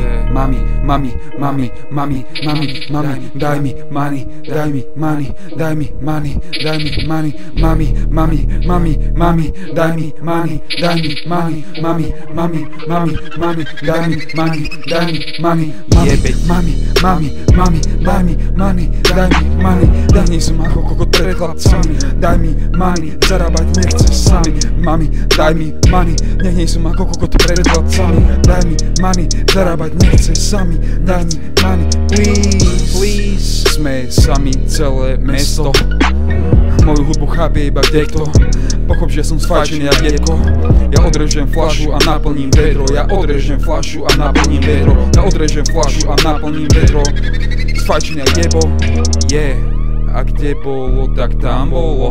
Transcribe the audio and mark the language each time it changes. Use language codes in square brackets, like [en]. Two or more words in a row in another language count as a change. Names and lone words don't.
[sk] mami, mami, mami, mami, mami, mami, daj mi money, daj mi money, daj mi money, daj mi money, mami, mami, mami, mami, daj mi money, daj mi money, mami, mami, mami, mami, daj mi money, daj mi money, mami, mami, mami, daj mi money, daj mi money, daj mi som ako kokot pred chlapcami, daj mi money, zarábať nechce sami, mami, daj mi money, nech nie som ako kokot pred chlapcami, daj mi money, zarábať nechce sami, daj mi [en] money, please, please. [sk] Sme sami celé mesto, moju hudbu chápie iba kdekto. Pochop, že som sfajčený jak jedko. Ja odrežem fľašu a naplním vedro. Ja odrežem fľašu a naplním vedro. Ja odrežem fľašu a naplním vedro. Sfajčený jak jebo, yeah. A kde bolo, tak tam bolo.